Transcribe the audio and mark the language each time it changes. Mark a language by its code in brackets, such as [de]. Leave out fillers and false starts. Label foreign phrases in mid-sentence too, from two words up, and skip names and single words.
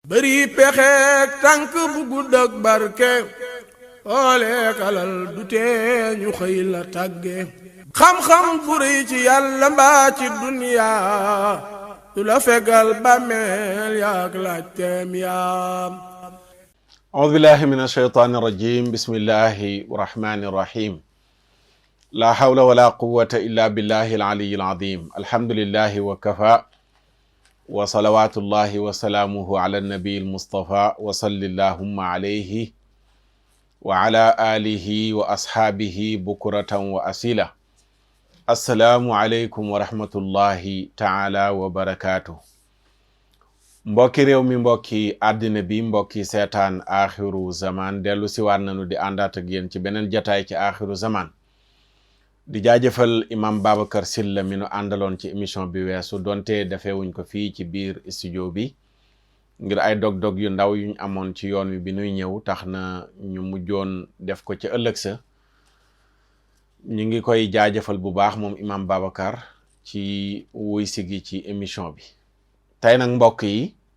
[wo] bëri pexeek tànk bu gudd ak barke xooleek alal du tee ñu xëy la tàgge xam-xam bu rëy ci yàlla mbaa ci duniyaa du la fegal bàmmeel yaak laajteem yaam [ar] أعوذ بالله من الشيطان الرجيم بسم الله الرحمن الرحيم لا حول ولا قوة إلا بالله العلي العظيم الحمد لله وكفى وصلوات الله وسلامه على النبي المصطفى وصل اللهم عليه وعلى آله وأصحابه بكرة وأسيلة السلام عليكم ورحمة الله تعالى وبركاته [wo] mbokki réew mi mbokki àddina bi mbokki seetaan axiru zaman dellu si waat nañu di àndaat ak yéen ci beneen jataay ci axiru zaman di jaajëfal imam Babacar Sylla mi nu àndaloon ci émission bi weesu donte defeewuñ ko fii ci biir studio bi ngir ay dog-dog yu ndaw yuñ amoon ci yoon wi bi nuy ñëw tax na ñu mujjoon def ko ci ëllëg sa ñu ngi koy jaajëfal bu baax moom imam Babacar ci wuy sigi ci émission bi tey nag mbokk yi